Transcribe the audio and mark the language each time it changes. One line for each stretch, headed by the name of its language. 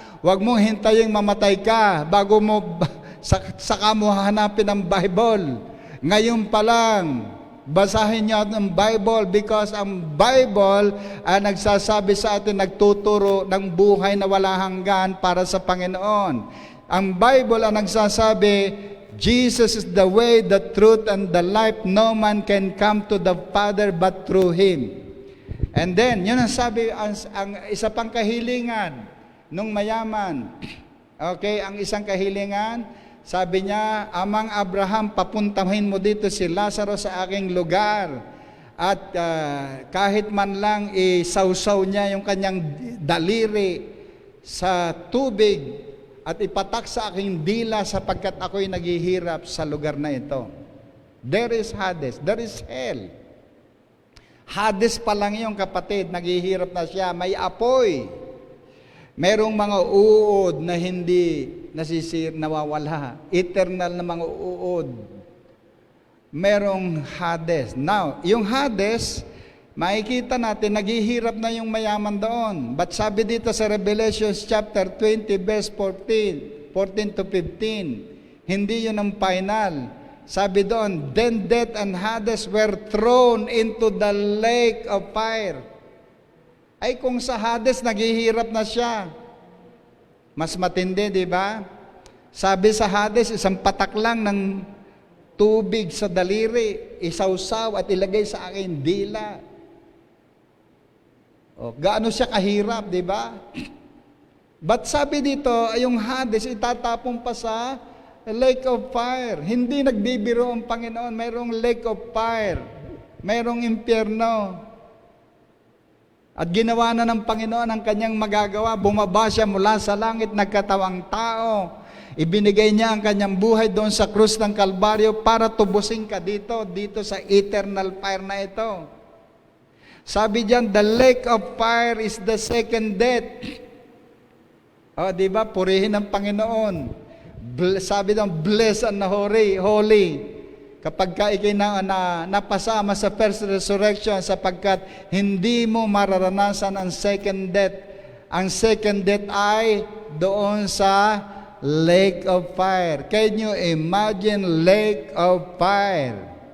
Filipino: Huwag mong hintayin mamatay ka bago mo saka mo hanapin ang Bible. Ngayon pa lang, basahin niyo ang Bible because ang Bible ay nagsasabi sa atin, nagtuturo ng buhay na wala hanggan para sa Panginoon. Ang Bible ang nagsasabi,
English: Jesus is the way, the truth, and the life. No man can come to the Father but through Him. And then,
Filipino: yun ang sabi, ang isa pang kahilingan nung mayaman. Okay, ang isang kahilingan, sabi niya, Amang Abraham, papuntahin mo dito si Lazaro sa aking lugar. At kahit man lang isawsaw niya yung kanyang daliri sa tubig at ipatak sa aking dila sapagkat ako'y naghihirap sa lugar na ito.
English: There is Hades, there is hell.
Filipino: Hades pa lang yung kapatid, naghihirap na siya, may apoy. Merong mga uod na hindi nawawala. Eternal na mga uod. Merong Hades. Now, yung Hades, makikita natin, naghihirap na yung mayaman doon. But sabi dito sa Revelation chapter 20, verse 14 to 15, hindi yun ang final. Sabi doon,
English: then death and Hades were thrown into the lake of fire.
Filipino: Ay kung sa Hades, naghihirap na siya. Mas matindi, di ba? Sabi sa Hades, isang patak lang ng tubig sa daliri, isawsaw at ilagay sa akin dila. O, gaano siya kahirap, di ba? But sabi dito, yung Hades, itatapon pa sa lake of fire. Hindi nagbibiro ang Panginoon, mayroong lake of fire. Mayroong impyerno. At ginawa na ng Panginoon ang kanyang magagawa. Bumaba siya mula sa langit, nagkatawang tao. Ibinigay niya ang kanyang buhay doon sa krus ng Kalbaryo para tubusin ka dito sa eternal fire na ito. Sabi diyan,
English: the lake of fire is the second death.
Filipino: O, di ba? Purihin ang Panginoon. Sabi doon,
English: blessed and holy.
Filipino: Kapag ka ikay napasama sa first resurrection, sapagkat hindi mo mararanasan ang second death. Ang second death ay doon sa lake of fire.
English: Can you imagine lake of fire?